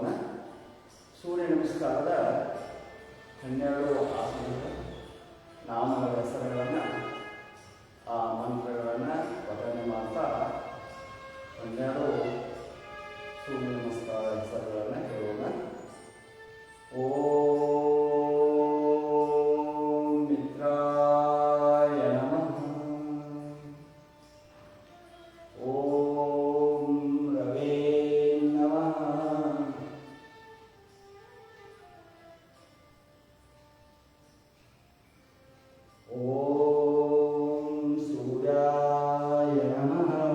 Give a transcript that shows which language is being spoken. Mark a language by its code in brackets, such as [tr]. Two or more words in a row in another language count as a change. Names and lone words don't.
[kn] ಸೂರ್ಯ ನಮಸ್ಕಾರದ 12 ಆಸನಗಳು, ನಾಮಗಳ ಹೆಸರುಗಳನ್ನು, ಆ ಮಂತ್ರಗಳನ್ನು ಪಠನೆ ಮಾಡ್ತಾ 12 ಸೂರ್ಯ ನಮಸ್ಕಾರ ಹೆಸರುಗಳನ್ನು ಹೇಳೋಣ. [sa] ಓಂ ಮಿತ್ರಾಯ ನಮಃ. ಓಂ ರವೇ ನಮಃ. ಓಂ ಸೂರ್ಯಾಯ ನಮಃ.